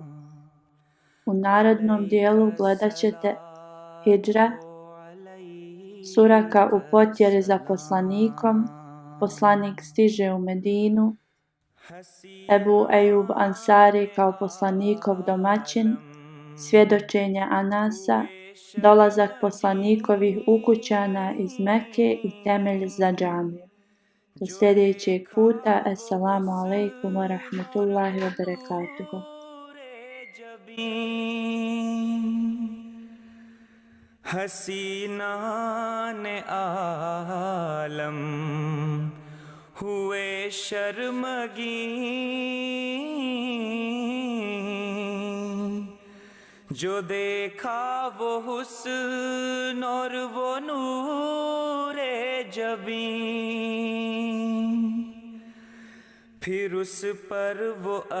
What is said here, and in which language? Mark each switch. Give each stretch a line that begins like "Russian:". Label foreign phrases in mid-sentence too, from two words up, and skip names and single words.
Bosnian: U narednom dijelu gledat ćete Hidžra, Suraka u potjeri za poslanikom, poslanik stiže u Medinu, Ebu Ejub Ansari kao poslanikov domaćin, svjedočenje Anasa, dolazak poslanikovih ukućana iz Mekke i temelj za džamiju. Do sljedećeg puta,
Arabic: السلام عليكم ورحمة الله وبركاته.
Hindi: हसीनाने आलम हुए शर्मगी, जो देखा वो हुस्न और वो नूरे जबी, फिर उस पर वो